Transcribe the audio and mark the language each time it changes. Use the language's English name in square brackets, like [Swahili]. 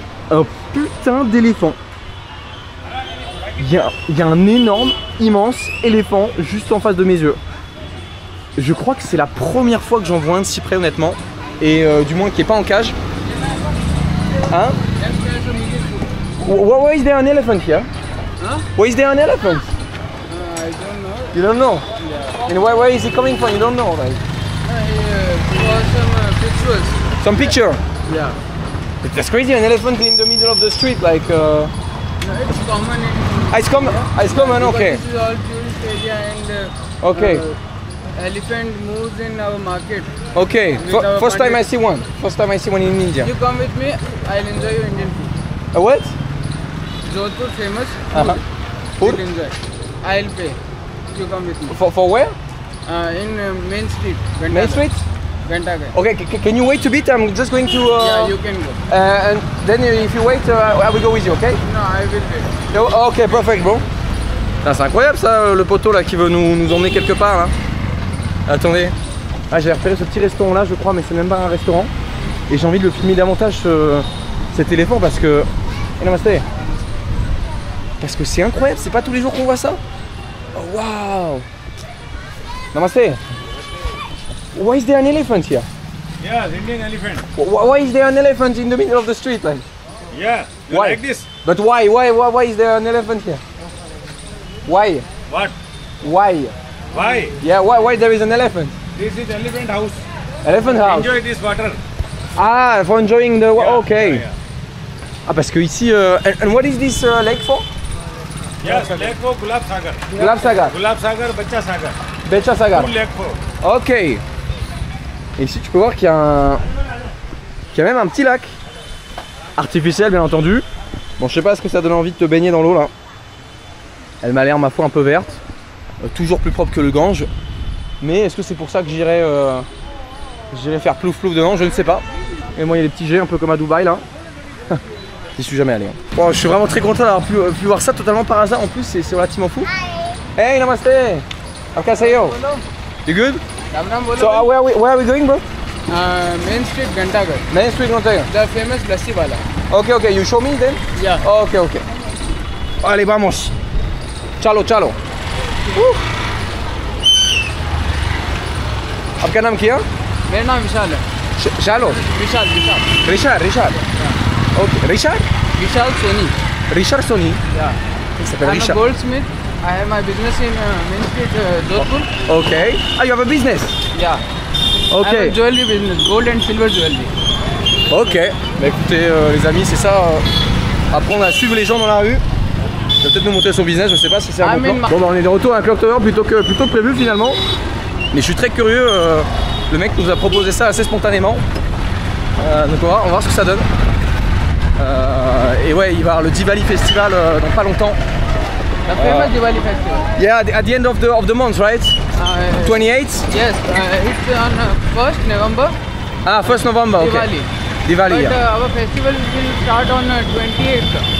[French] Un putain d'éléphant. Il y a un énorme, immense éléphant juste en face de mes yeux. Je crois que c'est la première fois que j'en vois un de si près honnêtement. Et du moins qui est pas en cage. Hein? [English] Why is there an elephant here? Huh? Why is there an elephant? I don't know. You don't know? Yeah. And where is he coming from? You don't know, right? For some pictures. Some picture? Yeah. But that's crazy, an elephant in the middle of the street, like... No, it's common in... It's common, it's common, okay. This is all tourist area and Okay. Elephant moves in our market. Okay, first time I see one. First time I see one in India. You come with me, I'll enjoy your Indian food. What? Jodhpur famous Food? You'll enjoy. I'll pay. You come with me. For where? In Main Street. Main Street? Ghantaghat. Okay, can you wait a bit? I'm just going to... Yeah, you can go. And then if you wait, I will go with you, okay? No, I will wait. Oh, ok, perfect, bro. [French] C'est incroyable ça, le poteau là qui veut nous emmener quelque part là. Attendez. Ah, j'ai repéré ce petit restaurant là, je crois, mais c'est même pas un restaurant. Et j'ai envie de le filmer davantage cet éléphant parce que... Namasté. Parce que c'est incroyable, c'est pas tous les jours qu'on voit ça. Oh, wow. Namasté. [English] Why is there an elephant here? Yeah, Indian elephant. Why is there an elephant in the middle of the street like? Yeah, you Why? like this? But why is there an elephant here? Why? What? Why? Why? Yeah, why there is an elephant? This is elephant house. Elephant house. Enjoy this water. Ah, for enjoying the... Yeah, okay. yeah, yeah. [French] Ah, parce que ici... [English] and what is this lake for? Yes, lake for Gulab Sagar. Gulab Sagar. Gulab Sagar, Bacha Sagar. Becha Sagar. Two lake for. Ok. [French] Et ici, tu peux voir qu'il y a même un petit lac. Artificiel, bien entendu. Bon, je sais pas ce que ça donne envie de te baigner dans l'eau, là. Elle m'a l'air, ma foi, un peu verte. Toujours plus propre que le Gange. Mais est-ce que c'est pour ça que j'irai faire plouf plouf dedans? Je ne sais pas. Et moi, il y a des petits jets un peu comme à Dubaï, là. J'y suis jamais allé. Hein. Bon, je suis vraiment très content d'avoir pu voir ça totalement par hasard. En plus, c'est relativement fou. [English] Hey, namaste. How say you? You good? [Hindi] Ram Ram bolo. [English] So where are we going, bro? Main Street Ghantaghat. Main Street, Ghantaghat. The famous lassi wala. Okay, you show me then? Yeah. Okay. Allez, vamos. Chalo. [Hindi] आपका नाम क्या? मेरा नाम विशाल है. Chalo. Vishal. [English] Richard. Okay, Richard? [Hindi] Vishal Soni. [English] Richard Sony. Yeah. [French] Il s'appelle [English] I'm a Richard. goldsmith. I have my business in Main Street, Jodhpur. Okay. Ah, you have a business? Yeah. I have a Okay. jewelry business, gold and silver jewelry. Ok. [French] Bah écoutez, les amis, c'est ça. Apprendre à suivre les gens dans la rue. Il va peut-être nous montrer son business, je sais pas si c'est un bon plan. Bon, bah on est de retour à la Clock Tower plutôt que prévu finalement. Mais je suis très curieux. Le mec nous a proposé ça assez spontanément. Donc on va voir ce que ça donne. Et ouais, il va y avoir le Diwali Festival dans pas longtemps. [English] The famous Diwali festival. Yeah, at the end of the month, right? 28th? Yes, it's on 1st November. Ah, 1st November, okay. Diwali, But yeah. our festival will start on 28th.